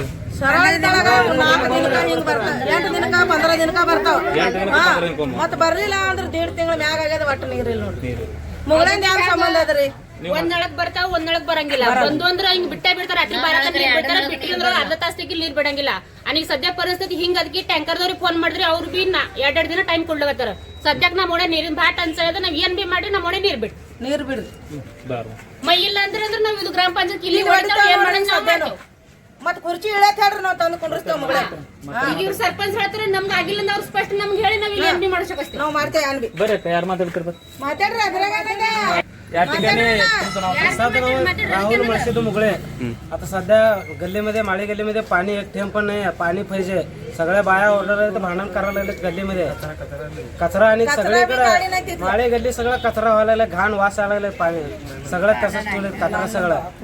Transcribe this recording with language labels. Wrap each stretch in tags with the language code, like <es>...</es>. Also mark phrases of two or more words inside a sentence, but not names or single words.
<kn>ಸರಳ 4 ದಿನಕ್ಕ ಹಿಂಗ್ ಬರ್ತಾವ, 8 ದಿನಕ್ಕ 15 ದಿನಕ್ಕ ಬರ್ತಾವ। ಮತ್ ಬರ್ಲಿಲ್ಲ ಅಂದ್ರೆ 1.5 ತಿಂಗಳ ಮ್ಯಾಗ ಆಗ್ಯದ ಒಟ್ಟು ನೀರಿಲ್ಲ ನೋಡ್ರಿ। ಮುಗಳೇಂದ ಏನ್ ಸಂಬಂಧ ಅದ್ರಿ? ಒಂದೊಳಗ್ ಬರ್ತಾವ ಒಂದೊಳಗ್ ಬರಂಗಿಲ್ಲ, ಬಂದು ಅಂದ್ರ ಹಿಂಗ್ ಬಿಟ್ಟೆ ಬಿಡ್ತಾರ, ಅಟ್ಲಿ ಬಾರಕ ನೀರ್ ಬಿಡ್ತಾರ, ಬಿಟ್ಟಿದ್ರ ಅರ್ಧ ತಾಸ್ತಿಗೆ ನೀರ್ ಬಿಡಂಗಿಲ್ಲ।</kn> <mr>आणि सध्या परिस्थिती</mr> <kn>ಹಿಂಗ ಅದಕ್ಕೆ ಟ್ಯಾಂಕರ್ದವ್ರಿಗೆ ಫೋನ್ ಮಾಡಿದ್ರೆ ಅವ್ರು ಬಿ 2 ದಿನ ಟೈಮ್ ಕೊಡ್ಲಕತ್ತಾರ। ಸದ್ಯಕ್ಕೆ ನಮ್ಮ ಒಡೆ ನೀರಿನ ಭಾಳ ಟಂಚಾಯ ಅದ, ನಾವ್ ಏನ್ ಬಿ ಮಾಡಿ ನಮ್ಮ ಒಡೆ ನೀರ್ ಬಿಡ್ರಿ ಮೈ ಇಲ್ಲ ಅಂದ್ರೆ ನಾವ್ ಇದು ಗ್ರಾಮ ಪಂಚಾಯತ್ ಇಲ್ಲಿ ಏನ್ ಮಾಡಂಗ ಮತ್ ಕುರ್ಚಿ ಇಳಕ್ ಹೇಳ್ರಿ ನಾವ್ ತಂದು ಕುಂಡ್ರಸ್ತೇವ್ ಮುಗಳೇ। ಈಗ ಇವ್ರು ಸರ್ಪಂಚ್ ಹೇಳ್ತಾರೆ ನಮ್ಗೆ ಆಗಿಲ್ಲ ಅಂದ್ರೆ ಅವ್ರು ಸ್ಪಷ್ಟ ನಮ್ಗೆ ಹೇಳಿ ನಾವ್ ಇಲ್ಲಿ ಏನ್ ಬಿ ಮಾಡ್ಸಕಸ್ತೀವಿ, ನಾವ್ ಮಾಡ್ತೇವೆ ಏನ್ ಬಿ।</kn> <mr>बरं यार ಮಾತಾಡ್ತಿರ್ಬೇಕು</mr> <kn>ಮಾತಾಡ್ರಿ ಅದ್ರಾಗ</kn> <mr>या ठिकाणी तुमचं नाव? राहुल मळशेद मुगळे। आता सध्या गल्लीमध्ये माळी गल्लीमध्ये पाणी 1 थेंब पण नाही, पाणी पाहिजे। सगळ्या बाया ओरडत भांडण करायला लागलेत गल्लीमध्ये, कचरा आणि सगळीकडे माळी गल्ली सगळं कचरा व्हायला लागला, घाण वास यायला लागला, पाणी सगळं तसंच ठेवलं कचरा सगळं।</mr>